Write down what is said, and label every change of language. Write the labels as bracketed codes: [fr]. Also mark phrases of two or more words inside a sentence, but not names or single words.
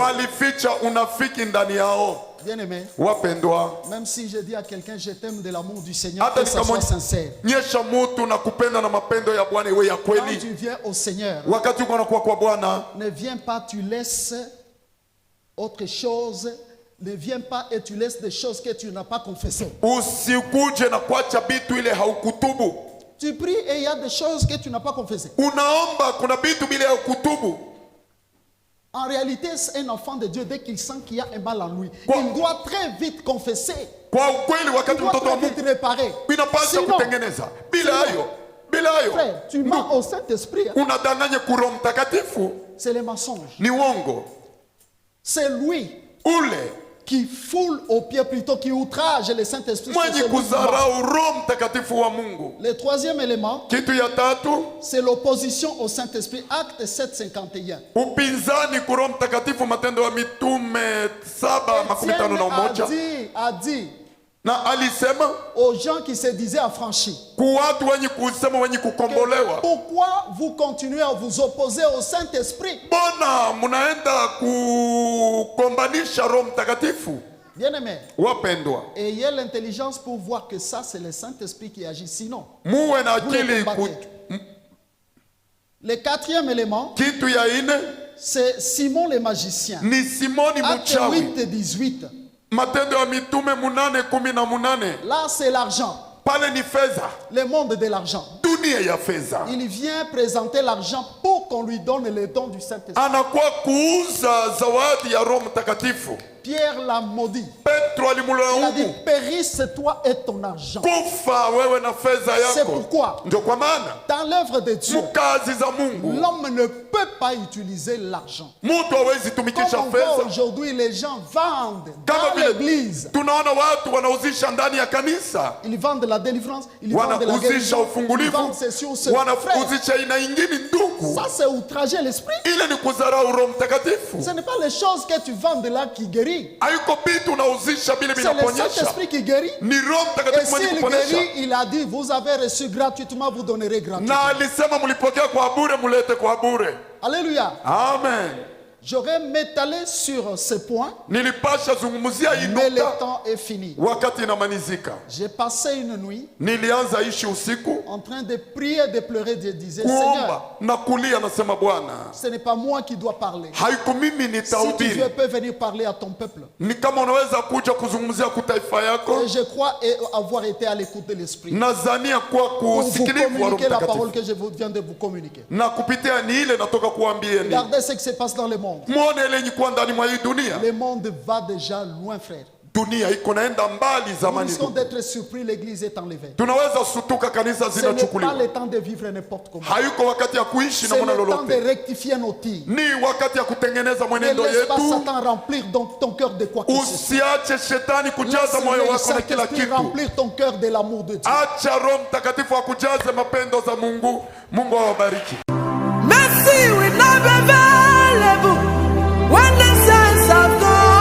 [sw] Walificha unafiki ndani yao. [fr] Bien-aimé, [sw] Wapendwa, [fr] même si je dis à quelqu'un je t'aime de l'amour du Seigneur, [sw] hata [fr] que ça soit sincère. [sw] nyesha mutu na kupenda na mapendo ya Bwana iwe ya [fr] Quand [sw] kweli. [fr] tu viens au Seigneur, [sw] Wakati uko nakuwa kwa Bwana, [fr] ne viens pas, tu laisses autre chose. Ne viens pas et tu laisses des choses que tu n'as pas confessées. [sw] usikuje na kuacha bitu ile haukutubu. [fr] Tu pries et il y a des choses que tu n'as pas confessées. [sw] Unaomba kuna bitu bila ya kutubu. [fr] En réalité, c'est un enfant de Dieu, dès qu'il sent qu'il y a un mal en lui, Quoi? il doit très vite confesser. [sw] Kwa ukweli [fr] Il [sw] wakati [fr] doit [sw] mtoto wa [fr] très vite [sw] Mungu [fr] réparer. [sw] inapaswa [fr] Sinon, [sw] kutengeneza. Bila [fr] sinon, [sw] hayo [fr] frère, tu mens au Saint-Esprit. Hein. [sw] unadanganya ku Roho Mtakatifu, [fr] C'est le mensonge. [sw] ni uongo. [fr] C'est lui [sw] Ule [fr] qui foule aux pieds, plutôt qui outrage le Saint-Esprit. C'est [sw] mwenye [fr] celui qui ment. [sw] kuzarau Roho Mtakatifu wa Mungu. [fr] Le troisième élément, [sw] Kitu ya tatu, [fr] c'est l'opposition au Saint-Esprit. Acte 7, 51. [sw] upinzani ku Roho Mtakatifu, Matendo ya Mitume 7:51. [fr] A dit [sw] Na alisema [fr] aux gens qui se disaient affranchis, [sw] ku watu wenye kusema wenye kukombolewa, [fr] pourquoi vous continuez à vous opposer au Saint-Esprit? [sw] mbona munaenda kukombanisha Roho Mtakatifu? [fr] Bien-aimés, [sw] Wapendwa, [fr] ayez l'intelligence pour voir que ça, c'est le Saint-Esprit qui agit. Sinon, [sw] muwe na [fr] vous le [sw] akili. [fr] combattez. Le quatrième élément, [sw] Kitu ya ine [fr] c'est Simon le magicien. [sw] ni Simoni [fr] Acte [sw] mchawi. [fr] 8, 18. [sw] Matendo ya Mitume 8:18. [fr] Là, c'est l'argent, [sw] Pale ni fedha, [fr] le monde de l'argent. [sw] dunia ya fedha. [fr] Il vient présenter l'argent pour qu'on lui donne le don du Saint-Esprit. [sw] Anakuwa kuuza zawadi ya Roho Mtakatifu. [fr] Pierre l'a maudit. [sw] Petro [fr] Il a dit, [sw] alimlaumu, [fr] périsse toi et ton argent. [sw] kufa wewe na fedha [fr] C'est [sw] yako. [fr] pourquoi, [sw] Ndio kwa maana [fr] dans l'œuvre de Dieu, [sw] mukazi za Mungu [fr] l'homme ne peut pas utiliser l'argent. [sw] mtu hawezi [fr] Comme [sw] tumikisha [fr] on voit [sw] fedha. [fr] aujourd'hui, les gens vendent [sw] Kama [fr] dans [sw] vile [fr] l'église. [sw] tunaona watu wanauzisha ndani ya kanisa, [fr] Ils vendent la délivrance, ils vendent la [sw] wanauzisha [fr] guérison, ils [sw] ufungulivu, [fr] vendent ceci ou cela. Frère, [sw] wanauzisha aina ingine. Ndugu, [fr] ça c'est outrager l'esprit. [sw] ile ni kudharau Roho Mtakatifu. [fr] Ce n'est pas les choses que tu vends de là qui guérissent. guérit. [sw] haiko vitu unauzisha vile [fr] C'est le [sw] vinaponyesha, [fr] Saint-Esprit qui guérit. [sw] ni Roho [fr] Et [sw] Mtakatifu mwenye [fr] s'il [sw] kuponesha. [fr] guérit, il a dit, vous avez reçu gratuitement, vous donnerez gratuitement. [sw] Na alisema mlipokea kwa bure, mulete kwa bure. Alléluia. Amen. [fr] J'aurais m'étalé sur ce point, [sw] Nilipasha zungumzia hii [fr] mais le [sw] nukta [fr] temps est fini. [sw] wakati inamalizika. [fr] J'ai passé une nuit [sw] Nilianza ishi usiku [fr] en train de prier, de pleurer, de dire, Seigneur, [sw] kuomba na kulia, nasema Bwana, [fr] ce n'est pas moi qui dois parler. [sw] haiko mimi [fr] Si tu [sw] nitahubiri, [fr] peux venir parler à ton peuple. [sw] ni kama unaweza kuja kuzungumzia kutaifa yako. [fr] Et je crois avoir été à l'écoute de l'Esprit. [sw] Nazania kwa [fr] Pour vous [sw] kusikilivu wa Roho [fr] communiquer la parole [sw] Mtakatifu, [fr] que je viens de vous communiquer. [sw] na kupitia ni ile natoka kuambieni. [fr] Regardez ce qui se passe dans le monde. [sw] Muone ile nyikuwa ndani mwa hii dunia. [fr] Le monde va déjà loin, frère. [sw] Dunia iko naenda mbali [fr] Nous [sw] zamani. [fr] risquons d'être surpris, l'église est enlevée. [sw] Tunaweza sutuka, kanisa [fr] Ce n'est pas [sw] zinachukuliwa. [fr] le temps de vivre n'importe comment. [sw] Hayuko wakati ya kuishi [fr] C'est [sw] namna [fr] le temps de [sw] lolote, [fr] rectifier nos tirs. [sw] ni wakati ya kutengeneza [fr] Ne [sw] mwenendo [fr] laisse pas [sw] yetu. [fr] Satan remplir donc ton cœur de quoi que ce soit. [sw] Usiache shetani kujaza [fr] Laisse [sw] moyo [fr] le [sw] wako na kila [fr] Saint-Esprit [sw] kitu. [fr] remplir ton cœur de l'amour de Dieu. [sw] Acha Roho Mtakatifu akujaze mapendo za Mungu. Mungu awabariki. [en] Mercy will not be available when the saints have gone.